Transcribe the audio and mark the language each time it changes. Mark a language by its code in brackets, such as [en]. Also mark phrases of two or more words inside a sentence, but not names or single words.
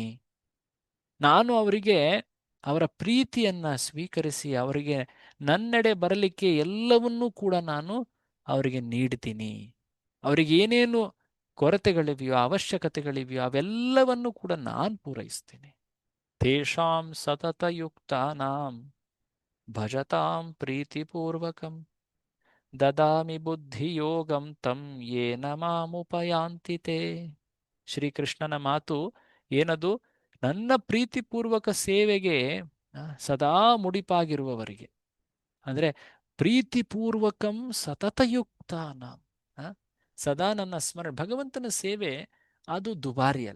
[kn] ನಾನು ಅವರಿಗೆ ಅವರ ಪ್ರೀತಿಯನ್ನ ಸ್ವೀಕರಿಸಿ ಅವರಿಗೆ ನನ್ನೆಡೆ ಬರಲಿಕ್ಕೆ ಎಲ್ಲವನ್ನೂ ಕೂಡ ನಾನು ಅವರಿಗೆ ನೀಡ್ತೀನಿ. ಅವರಿಗೆ ಏನೇನು ಕೊರತೆಗಳಿವೆಯೋ, ಅವಶ್ಯಕತೆಗಳಿವೆಯೋ ಅವೆಲ್ಲವನ್ನೂ ಕೂಡ ನಾನು ಪೂರೈಸ್ತೀನಿ. [sa] ತೇಷಾಂ ಸತತಯುಕ್ತಾನಾಂ ಭಜತಾಂ ಪ್ರೀತಿಪೂರ್ವಕಂ ದದಾಮಿ ಬುದ್ಧಿಯೋಗಂ ತಂ ಯೇನ ಮಾಮುಪಯಾಂತಿ ತೇ. [kn] ಶ್ರೀಕೃಷ್ಣನ ಮಾತು ಏನದು? ನನ್ನ ಪ್ರೀತಿಪೂರ್ವಕ ಸೇವೆಗೆ ಸದಾ ಮುಡಿಪಾಗಿರುವವರಿಗೆ, ಅಂದರೆ [sa] ಪ್ರೀತಿಪೂರ್ವಕಂ ಸತತಯುಕ್ತಾನ, [kn] ಸದಾ ನನ್ನ ಸ್ಮರಣೆ. ಭಗವಂತನ ಸೇವೆ ಅದು ದುಬಾರಿ ಅಲ್ಲ.